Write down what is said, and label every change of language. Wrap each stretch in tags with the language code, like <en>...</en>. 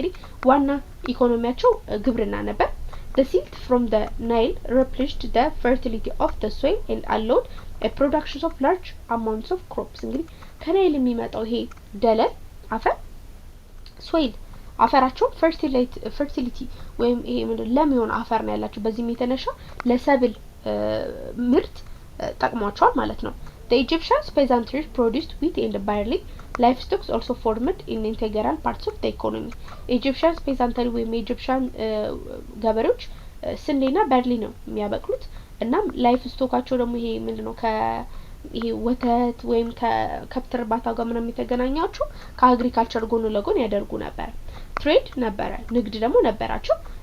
<am>እንግዲህ ዋና ኢኮኖሚያቸው ግብርና ነበር።</am> <en>The silt from the Nile replenished the fertility of the soil and allowed a production of large amounts of crops.</en> <am>እንግዲህ ከናይል የሚመጣው ይሄ ደለል አፈር ሶይል አፈራቸው fertility ወይም ይሄ ምንድነው ለም የሆነ አፈር ነው ያላቸው በዚህም የተነሳ ለሰብል ምርት ጠቅሟቸዋል ማለት ነው።</am> <en>The Egyptians peasantry produced wheat and barley. Livestock also formed in integral parts of the economy.</en> <am>Egyptians peasantry ወይም Egyptian ገበሬዎች ስንዴና ባርሊ ነው የሚያበቅሉት እና ላይፍ ስቶካቸው ደግሞ ይሄ ምንድነው ይሄ ወተት ወይም ከከብት እርባታ ጋር ምናምን የተገናኛቸው ከአግሪካልቸር ጎን ለጎን ያደርጉ ነበር። ትሬድ ነበረ፣ ንግድ ደግሞ ነበራቸው።</am>